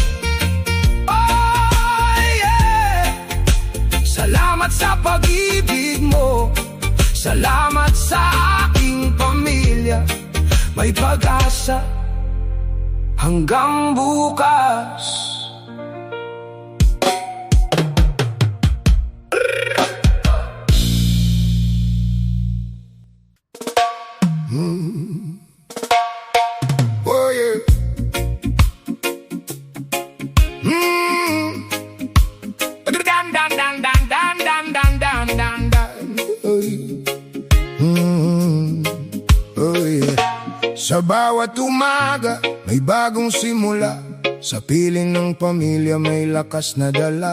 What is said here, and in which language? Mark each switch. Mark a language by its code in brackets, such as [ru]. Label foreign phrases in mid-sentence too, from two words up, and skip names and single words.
[en] Oh yeah! [tl] Salamat sa pag-ibig mo, salamat sa aking pamilya. May pag-asa hanggang bukas. [en] Oh yeah. Dan dan dan dan dan dan dan dan dan dan. Oh yeah. [tl] Sa bawat umaga may bagong simula, sa piling ng pamilya may lakas na dala.